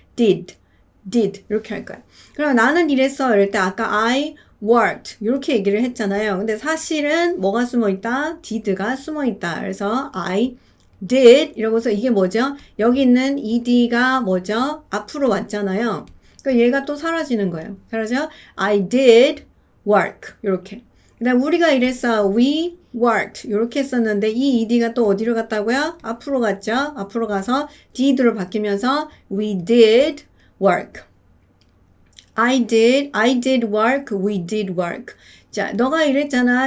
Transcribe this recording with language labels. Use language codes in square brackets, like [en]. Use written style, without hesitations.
[ko] did 이렇게 할 거야. 그럼 나는 이랬어 이럴 때 아까 [en] I worked [ko] 이렇게 얘기를 했잖아요. 근데 사실은 뭐가 숨어있다? did가 숨어있다. 그래서 [en] I did [ko] 이러고서 이게 뭐죠? 여기 있는 ed가 뭐죠? 앞으로 왔잖아요. 그러니까 얘가 또 사라지는 거예요. 사라져? [en] I did work [ko] 이렇게. 그다음 우리가 이랬어. [en] We worked [ko] 이렇게 했었는데 이 ed가 또 어디로 갔다고요? 앞으로 갔죠. 앞으로 가서 did로 바뀌면서 [en] we did work. I did work. We did work. [ko] 자, 너가 이랬잖아.